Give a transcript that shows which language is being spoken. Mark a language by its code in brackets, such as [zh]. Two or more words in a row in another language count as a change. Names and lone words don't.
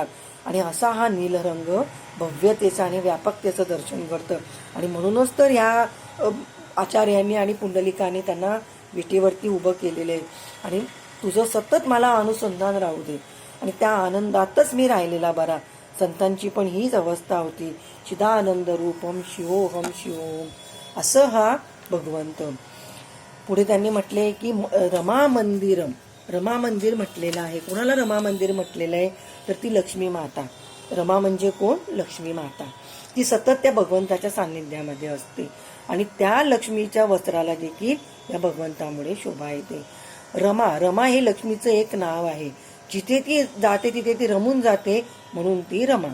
[mr] आणि असा हा नीलरंग भव्यतेचं आणि व्यापकतेचं दर्शन करतं. आणि म्हणूनच तर ह्या आचार्यांनी आणि पुंडलिकाने त्यांना विटेवरती उभं केलेलं आहे. आणि तुझं सतत मला अनुसंधान राहू दे आणि त्या आनंदातच मी राहिलेला बरा. संतांची पण हीच अवस्था होती. [sa] चिदानंद रूपम शिवोहम शिवोहम [mr] असं हा भगवंत. पुढे त्यांनी म्हटले की [sa] रमा मंदिरम, [mr] रमा मंदिर म्हटलेलं आहे. कोणाला रमा मंदिर म्हटलेलं आहे तर ती लक्ष्मी माता. रमा म्हणजे कोण? लक्ष्मी माता. ती सतत त्या भगवंताच्या सान्निध्यामध्ये असते आणि त्या लक्ष्मीच्या वस्त्राला देखील या भगवंतामुळे शोभा येते. रमा, रमा हे लक्ष्मीचं एक नाव आहे. जिथे ती जाते तिथे ती रमून जाते म्हणून ती रमा.